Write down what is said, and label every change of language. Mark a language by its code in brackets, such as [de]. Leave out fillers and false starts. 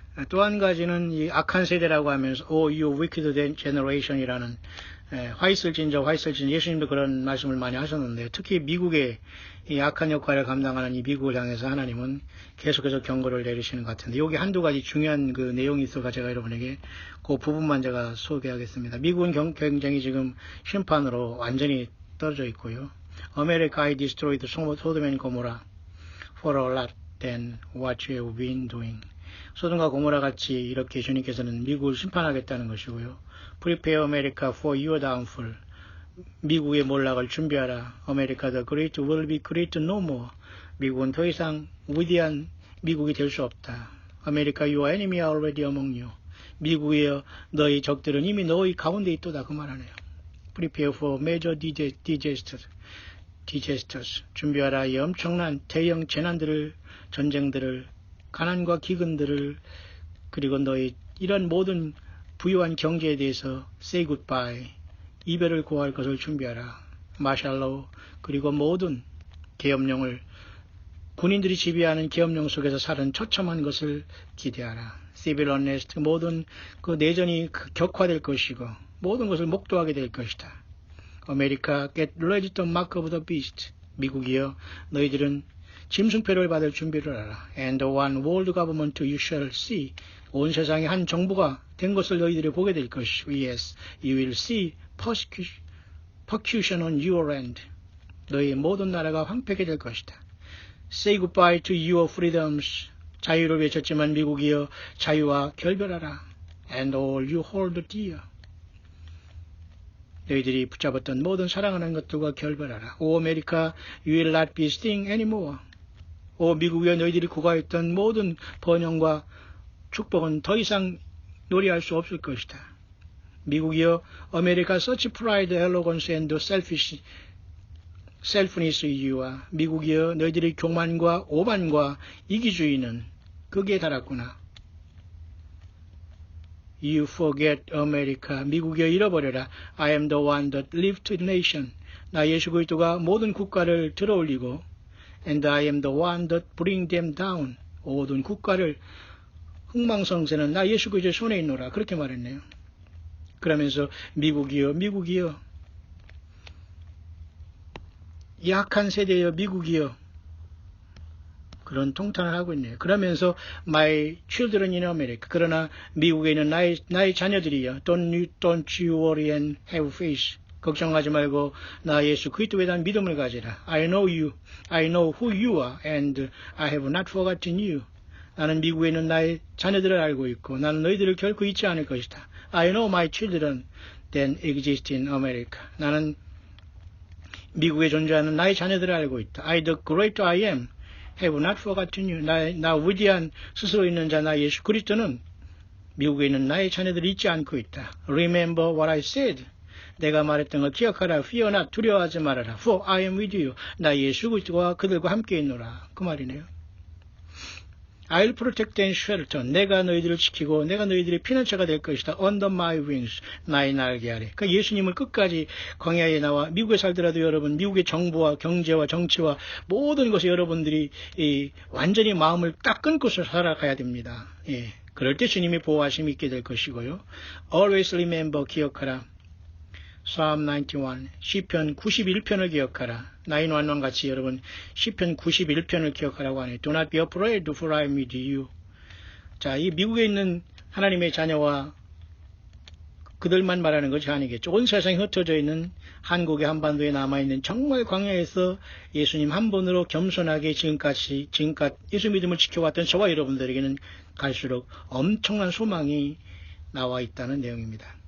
[ko] 또 한 가지는 이 악한 세대라고 하면서 [en] you wicked generation [ko] 이라는 화이슬진저 예수님도 그런 말씀을 많이 하셨는데 특히 미국의 이 악한 역할을 감당하는 이 미국을 향해서 하나님은 계속해서 경고를 내리시는 것 같은데 여기 한두 가지 중요한 그 내용이 있어서 제가 여러분에게 그 부분만 제가 소개하겠습니다. 미국은 굉장히 지금 심판으로 완전히 떨어져 있고요. 아메리카 [en] I destroyed [ko] 소돔 앤 고모라 [en] for a lot than what you have been doing. [ko] 소돔과 고모라 같이 이렇게 주님께서는 미국을 심판하겠다는 것이고요. [en] Prepare America for your downfall. [ko] 미국의 몰락을 준비하라. [en] America the great will be great no more. [ko] 미국은 더 이상 위대한 미국이 될 수 없다. [en] America your enemy are already among you. [ko] 미국의 너희 적들은 이미 너희 가운데 있도다. 그 말하네요. [en] Prepare for major disasters. [ko] 준비하라. 이 엄청난 대형 재난들을, 전쟁들을, 가난과 기근들을, 그리고 너희 이런 모든 부유한 경제에 대해서 [en] say goodbye. [ko] 이별을 고할 것을 준비하라. 마샬로, 그리고 모든 계엄령을, 군인들이 지배하는 계엄령 속에서 사는 처참한 것을 기대하라. [en] civil unrest, [ko] 모든 그 내전이 격화될 것이고 모든 것을 목도하게 될 것이다. [en] America, get ready to mark of the beast. [ko] 미국이여, 너희들은 짐승표를 받을 준비를 하라. [en] And one world government you shall see. [ko] 온 세상에 한 정부가 된 것을 너희들이 보게 될 것이고, [en] yes, you will see persecution on your end. [ko] 너희 모든 나라가 황폐하게 될 것이다. [en] Say goodbye to your freedoms. [ko] 자유를 외쳤지만 미국이여, 자유와 결별하라. [en] And all you hold dear. [ko] 너희들이 붙잡았던 모든 사랑하는 것들과 결별하라. [en] O America, you will not be sting anymore. [ko] 오 미국이여, 너희들이 구가했던 모든 번영과 축복은 더 이상 노래할 수 없을 것이다. 미국이여, [en] America, such pride, arrogance, and selfishness you are. [ko] 미국이여, 너희들의 교만과 오만과 이기주의는 극에 달았구나. [en] You forget America. [ko] 미국이여, 잃어버려라. [en] I am the one that lifted nation. [ko] 나 예수 그리스도가 모든 국가를 들어올리고, [en] and I am the one that bring them down. [ko] 모든 국가를 흥망성쇠는 나 예수 그리스도의 손에 있노라. 그렇게 말했네요. 그러면서 미국이여, 미국이여, 약한 세대여, 미국이여, 그런 통탄을 하고 있네요. 그러면서 [en] my children in America. [ko] 그러나 미국에 있는 나의 자녀들이여, [en] don't you worry and have faith. [ko] 걱정하지 말고 나 예수 그리스도에 대한 믿음을 가지라. [en] I know you. I know who you are and I have not forgotten you. [ko] 나는 미국에 있는 나의 자녀들을 알고 있고 나는 너희들을 결코 잊지 않을 것이다. [en] I know my children that exist in America. [ko] 나는 미국에 존재하는 나의 자녀들을 알고 있다. [en] I, the great I am, have not forgotten you. [ko] 나 위대한 스스로 있는 자 나 예수 그리스도는 미국에 있는 나의 자녀들을 잊지 않고 있다. [en] Remember what I said. [ko] 내가 말했던 걸 기억하라. [en] Fear not. [ko] 두려워하지 말아라. [en] For I am with you. [ko] 나 예수 그리스도와 그들과 함께 있노라. 그 말이네요. [en] I'll protect and shelter. [ko] 내가 너희들을 지키고 내가 너희들의 피난처가 될 것이다. [en] Under my wings. [ko] 나의 날개 아래. 그러니까 예수님을 끝까지 광야에 나와 미국에 살더라도 여러분 미국의 정부와 경제와 정치와 모든 것에 여러분들이 완전히 마음을 딱 끊고서 살아가야 됩니다. 예. 그럴 때 주님이 보호하심이 있게 될 것이고요. [en] Always remember. [ko] 기억하라. Psalm 91, 시편 91편을 기억하라. 911 같이 여러분 시편 91편을 기억하라고 하네. [en] Do not be afraid, for I am with you. [ko] 자, 이 미국에 있는 하나님의 자녀와 그들만 말하는 것이 아니겠죠. 온 세상에 흩어져 있는 한국의 한반도에 남아있는 정말 광야에서 예수님 한 분으로 겸손하게 지금껏 예수 믿음을 지켜왔던 저와 여러분들에게는 갈수록 엄청난 소망이 나와 있다는 내용입니다.